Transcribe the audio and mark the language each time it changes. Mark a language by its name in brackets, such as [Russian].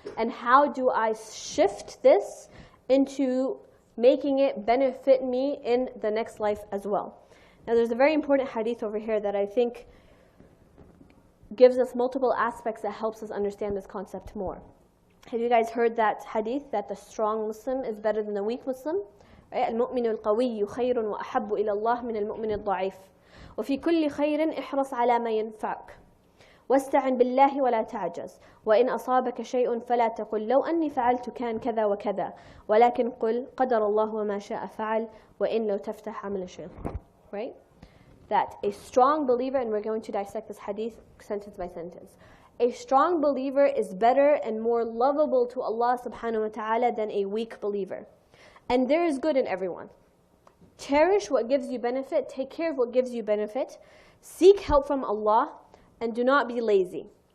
[English] And how do I shift this into making it benefit me in the next life as well? Now there's a very important hadith over here that I think gives us multiple aspects that helps us understand this concept more. Have you guys heard that hadith that the strong Muslim is better than the weak Muslim? [Arabic] المؤمن القوي خير وأحب إلى الله من المؤمن الضعيف وفي كل خير احرص على ما ينفعك واستعن بالله ولا تعجز وإن أصابك شيء فلا تقل لو أني فعلت كان كذا وكذا ولكن قل قدر الله وما شاء فعل وإن لو تفتح عمل الشيطان. [English] Right? That a strong believer, and we're going to dissect this hadith sentence by sentence, a strong believer is better and more lovable to Allah subhanahu wa ta'ala than a weak believer. And there is good in everyone. Cherish what gives you benefit, take care of what gives you benefit, seek help from Allah, and do not be lazy.